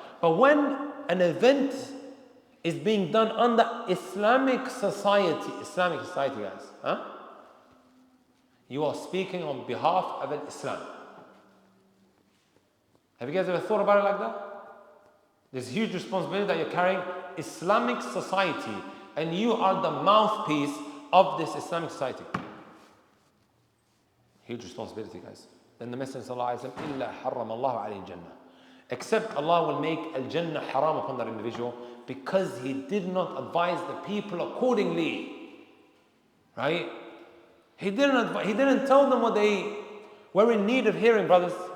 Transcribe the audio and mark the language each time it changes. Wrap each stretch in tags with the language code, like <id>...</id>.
<en>But when an event is being done under Islamic society guys, you are speaking on behalf of Islam. Have you guys ever thought about it like that? There's a huge responsibility that you're carrying Islamic society, and you are the mouthpiece of this Islamic society. Huge responsibility, guys. Then the Messenger</en> <ar>ﷺ, إِلَّا حَرَّمَ اللَّهُ عَلَيْهِ الْجَنَّةِ.</ar> <en>Except Allah will make al-Jannah haram upon that individual because he did not advise the people accordingly. Right? He didn't tell them what they were in need of hearing, brothers.</en>